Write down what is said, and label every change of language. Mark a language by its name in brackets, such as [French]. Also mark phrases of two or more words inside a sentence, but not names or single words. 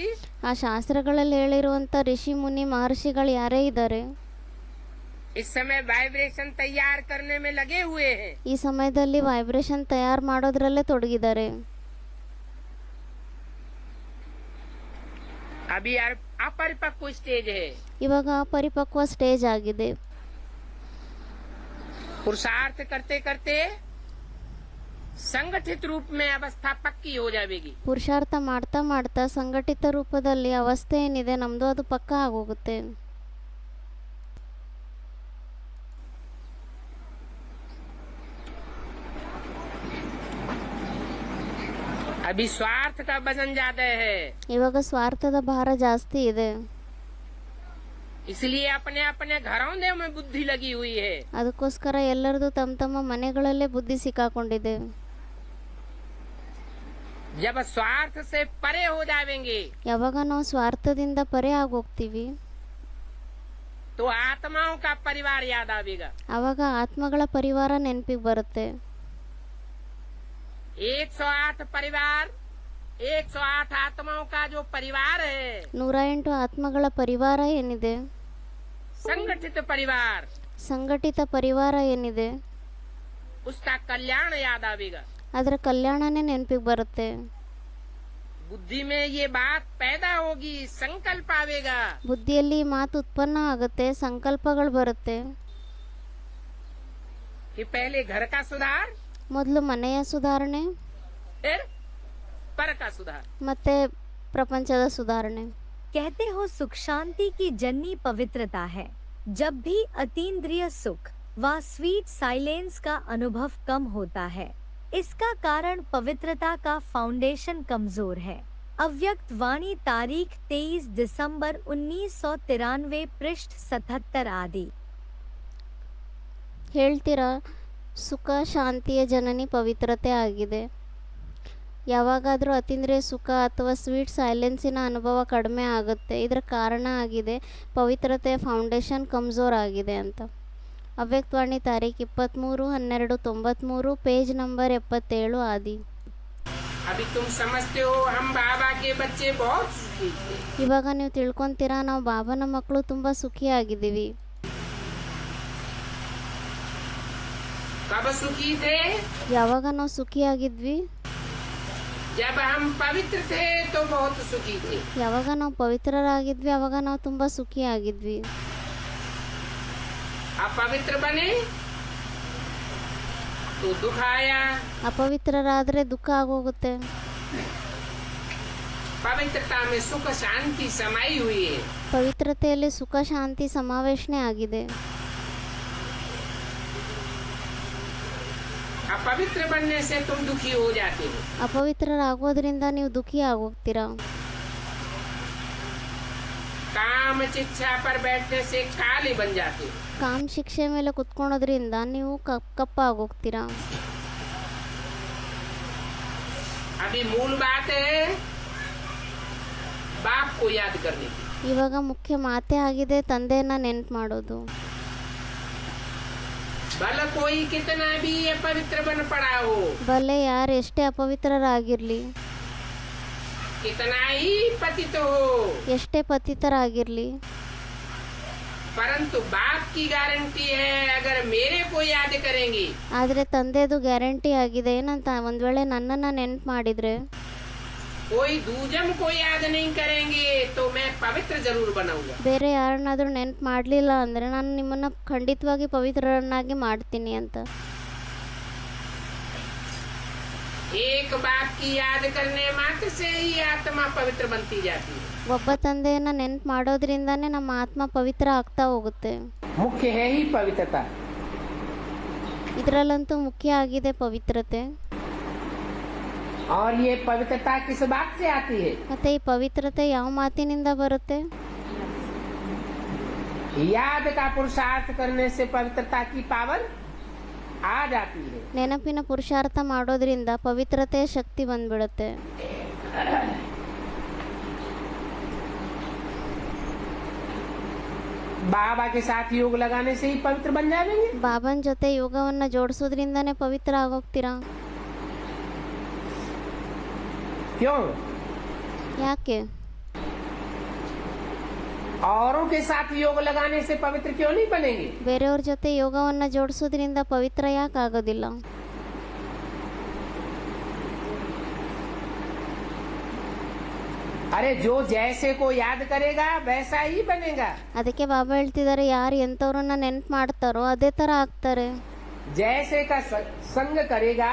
[Kannada] ಆ ಶಾಸ್ತ್ರಗಳಲ್ಲಿ ಹೇಳಿರುವಂತ ಋಷಿ ಮುನಿ ಮಹರ್ಷಿಗಳು ಯಾರೇ ಇದ್ದಾರೆ [Hindi] इस समय वाइब्रेशन तैयार करने में लगे हुए हैं। [Kannada] ಈ ಸಮಯದಲ್ಲಿ ವೈಬ್ರೇಷನ್ ತಯಾರು ಮಾಡೋದ್ರಲ್ಲೇ ತೊಡಗಿದ್ದಾರೆ. [Hindi] अभी अपरिपक्व स्टेज है। [Kannada] ಇವಾಗ ಅಪರಿಪಕ್ವ ಸ್ಟೇಜ್ ಆಗಿದೆ. [Hindi] पुरुषार्थ करते करते संगठित रूप में अवस्था पक्की हो जाएगी। [Kannada] ಪುರುಷಾರ್ಥ ಮಾಡ್ತಾ ಮಾಡ್ತಾ ಸಂಘಟಿತ ರೂಪದಲ್ಲಿ ಅವಸ್ಥೆ ಏನಿದೆ ನಮ್ದು ಅದು ಪಕ್ಕ ಆಗೋಗುತ್ತೆ. [Hindi] अभी स्वार्थ का वजन ज्यादा है, [Kannada] ಇವಾಗ ಸ್ವಾರ್ಥದ ಭಾರ ಜಾಸ್ತಿ ಇದೆ. [Hindi] इसलिए अपने अपने घरों में बुद्धि लगी हुई है। [Kannada] ಅದಕ್ಕೋಸ್ಕರ ಎಲ್ಲರದು ತಮ್ಮ ತಮ್ಮ ಮನೆಗಳಲ್ಲೇ ಬುದ್ಧಿ ಸಿಕ್ಕಾಕೊಂಡಿದೆ. [Hindi] जब स्वार्थ से परे हो जाएंगे [Kannada] ಯಾವಾಗ ನಾವು ಸ್ವಾರ್ಥದಿಂದ ಪರೆ ಆಗೋಗ್ತೀವಿ [Hindi] तो आत्माओं का परिवार याद आवेगा। [Kannada] ಅವಾಗ ಆತ್ಮಗಳ ಪರಿವಾರ ನೆನಪಿಗೆ ಬರುತ್ತೆ. [Hindi] 108 परिवार, 108 आत्माओं का जो परिवार है, [Kannada] 108 ಆತ್ಮಗಳ ಪರಿವಾರ ಏನಿದೆ, [Hindi] संगठित परिवार, [Kannada] ಸಂಘಟಿತ ಪರಿವಾರ ಏನಿದೆ [Hindi] उसका कल्याण याद आवेगा। [Kannada] ಅದರ ಕಲ್ಯಾಣನೇ ನೆನಪಿಗೆ ಬರುತ್ತೆ. [Hindi] बुद्धि में ये बात पैदा होगी, संकल्प आवेगा। [Kannada] ಬುದ್ಧಿಯಲ್ಲಿ ಮಾತು ಉತ್ಪನ್ನ ಆಗುತ್ತೆ, ಸಂಕಲ್ಪಗಳು ಬರುತ್ತೆ. [Hindi] कि पहले घर का सुधार, [Kannada] ಮೊದಲು ಮನೆಯ ಸುಧಾರಣೆ, [Hindi] फिर पर का सुधार। [Kannada] ಮತ್ತೆ ಪ್ರಪಂಚದ ಸುಧಾರಣೆ. [Hindi] कहते हो सुख शांति की जननी पवित्रता है। जब भी अतीन्द्रिय सुख व [English] sweet silence [Hindi] का अनुभव कम होता है, इसका कारण पवित्रता का फाउंडेशन कमजोर है। अव्यक्त वाणी तारीख 23 दिसंबर 1993 पृष्ठ 77 आदि। [Kannada] ಹೇಳ್ತೀರಾ ಸುಖ ಶಾಂತಿಯ ಜನನಿ ಪವಿತ್ರತೆ ಆಗಿದೆ. ಯಾವಾಗಾದರೂ ಅತೀಂದ್ರಿಯ ಸುಖ ಅಥವಾ [English] sweet silence [Kannada] ಅನುಭವ ಕಡಿಮೆ ಆಗುತ್ತೆ. ಇದರ ಕಾರಣ ಆಗಿದೆ ಪವಿತ್ರತೆಯ ಫೌಂಡೇಶನ್ ಕಮ್ಜೋರ್ ಆಗಿದೆ ಅಂತ. ಅವ್ಯಕ್ತವಾಣಿ ತಾರೀಖು 23/12/93 [English] page number [Kannada] 77 ಆದಿ. [Hindi] अभी तुम समझते हो हम बाबा के बच्चे बहुत सुखी थे। [Kannada] ಇವಾಗ ನೀವು ತಿಳ್ಕೊಂತೀರಾ ನಾವು ಬಾಬನ ಮಕ್ಕಳು ತುಂಬ ಸುಖಿಯಾಗಿದ್ದೀವಿ. [Hindi] कब सुखी थे? [Kannada] ಯಾವಾಗ ನಾವು ಸುಖಿಯಾಗಿದ್ವಿ? [Hindi] जब हम पवित्र थे तो बहुत सुखी थे। [Kannada] ಯಾವಾಗ ನಾವು ಪವಿತ್ರರಾಗಿದ್ವಿ ಆವಾಗ ನಾವು ತುಂಬ ಸುಖಿಯಾಗಿದ್ವಿ. [Hindi] अपवित्र बने तो दुख आया। [Kannada] ಅಪವಿತ್ರರಾದರೆ ದುಃಖ ಆಗೋಗುತ್ತೆ. [Hindi] पवित्रता में सुख शांति समाई हुई है। [Kannada] ಪವಿತ್ರತೆಯಲ್ಲಿ ಸುಖ ಶಾಂತಿ ಸಮಾವೇಶನೆ ಆಗಿದೆ. [Hindi] अपवित्र बनने से तुम दुखी हो जाते हो। [Kannada] ಅಪವಿತ್ರರಾಗೋದ್ರಿಂದ ನೀವು ದುಃಖಿ ಆಗೋಗ್ತೀರಾ. [Hindi] काम शिक्षा पर बैठने से काले बन जाते हो। [Kannada] ಕಾಮ್ ಶಿಕ್ಷೆ ಮೇಲೆ ಕುತ್ಕೊಳೋದ್ರಿಂದ ನೀವು ಕಪ್ಪಾಗೋಗ್ತೀರಾ. [Hindi] अभी मूल बात है बाप को याद करने की। [Kannada] ಇವಾಗ ಮುಖ್ಯ ಮಾತೇ ಆಗಿದೆ ತಂದೆಯನ್ನ ನೆನ್ಪು ಮಾಡೋದು. [Hindi] भला कोई कितना भी अपवित्र बन पड़ा हो, [Kannada] ಭಲೆ ಯಾರು ಎಷ್ಟೇ ಅಪವಿತ್ರರಾಗಿರ್ಲಿ, [Hindi] कितना ही पतित हो, [Kannada] ಎಷ್ಟೇ ಪತಿತರಾಗಿರ್ಲಿ, [Hindi] परंतु बाप की गारंटी है अगर मेरे को याद करेंगे, [Kannada] ಆದರೆ ತಂದೆದು ಗ್ಯಾರಂಟಿ ಆಗಿದೆ ಏನಂತ, ಒಂದ್ ವೇಳೆ ನನ್ನನ್ನ ನೆನ್ಪು ಮಾಡಿದ್ರೆ, [Hindi] कोई दूजम को याद नहीं करेंगे तो मैं पवित्र जरूर बनाऊंगा। [Kannada] ಬೇರೆ ಯಾರನ್ನಾದ್ರೂ ನೆನ್ಪು ಮಾಡಲಿಲ್ಲ ಅಂದ್ರೆ ನಾನು ನಿಮ್ಮನ್ನ ಖಂಡಿತವಾಗಿ ಪವಿತ್ರರನ್ನಾಗಿ ಮಾಡ್ತೀನಿ ಅಂತ. [Hindi] एक बाप की याद करने मात्र से ही आत्मा पवित्र बनती जाती है। [Kannada] ಒಬ್ಬ ತಂದೆಯನ್ನ ನೆನ್ಪು ಮಾಡೋದ್ರಿಂದಾನೇ ನಮ್ಮ ಆತ್ಮ ಪವಿತ್ರ ಆಗ್ತಾ ಹೋಗುತ್ತೆ. [Hindi] मुख्य है ही पवित्रता। [Kannada] ಇದರಲ್ಲಂತೂ ಮುಖ್ಯ ಆಗಿದೆ ಪವಿತ್ರತೆ. [Hindi] और ये पवित्रता किस बात से आती है? [Kannada] ಮತ್ತೆ ಈ ಪವಿತ್ರತೆ ಯಾವ ಮಾತಿನಿಂದ ಬರುತ್ತೆ? [Hindi] याद का पुरुषार्थ करने से पवित्रता की पावर आ जाती है। [Kannada] ನೆನಪಿನ ಪುರುಷಾರ್ಥ ಮಾಡೋದ್ರಿಂದ ಪವಿತ್ರತೆಯ ಶಕ್ತಿ ಬಂದ್ಬಿಡುತ್ತೆ. [Hindi] बाबा के साथ योग लगाने से ही पवित्र बन जाएंगे। [Kannada] ಬಾಬನ್ ಜೊತೆ ಯೋಗವನ್ನ ಜೋಡಿಸೋದ್ರಿಂದನೇ ಪವಿತ್ರ ಆಗೋಗ್ತೀರಾ. [Hindi] क्यों? [Kannada] ಯಾಕೆ? [Hindi] औरों के साथ योग लगाने से पवित्र क्यों नहीं बनेंगे? [Kannada] ಬೇರೆಯವ್ರ ಜೊತೆ ಯೋಗವನ್ನ ಜೋಡಿಸೋದ್ರಿಂದ ಪವಿತ್ರ ಯಾಕೆ ಆಗೋದಿಲ್ಲ? [Hindi] अरे जो जैसे को याद करेगा वैसा ही बनेगा। [Kannada] ಅದಕ್ಕೆ ಬಾಬಾ ಹೇಳ್ತಿದ್ದಾರೆ, ಯಾರು ಎಂಥವ್ರನ್ನ ನೆನ್ಪು ಮಾಡ್ತಾರೋ ಅದೇ ತರ ಆಗ್ತಾರೆ. [Hindi] जैसे का संग करेगा